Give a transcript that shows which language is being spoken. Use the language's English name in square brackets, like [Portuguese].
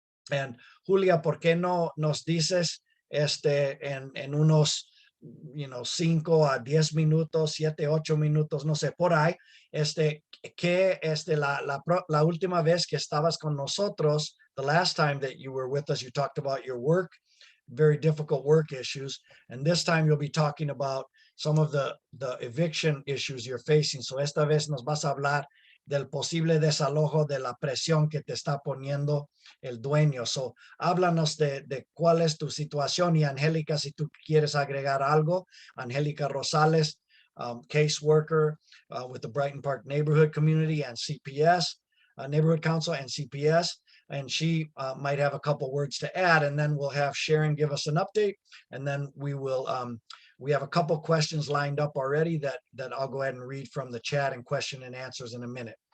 [Spanish] And Julia, ¿por qué no nos dices en unos 5 a 10 minutos, 7, 8 minutos, no sé, por ahí, que la última vez que estabas con nosotros, [English] the last time that you were with us, you talked about your work, very difficult work issues. And this time you'll be talking about some of the eviction issues you're facing. [Spanish] So esta vez nos vas a hablar del posible desalojo, de la presión que te está poniendo el dueño. So háblanos de cuál es tu situación, y Angélica, si tú quieres agregar algo. [English] Angélica Rosales, caseworker with the Brighton Park Neighborhood Community and CPS, Neighborhood Council and CPS. And she might have a couple words to add, and then we'll have Sharon give us an update, and then we will we have a couple questions lined up already that I'll go ahead and read from the chat and question and answers in a minute.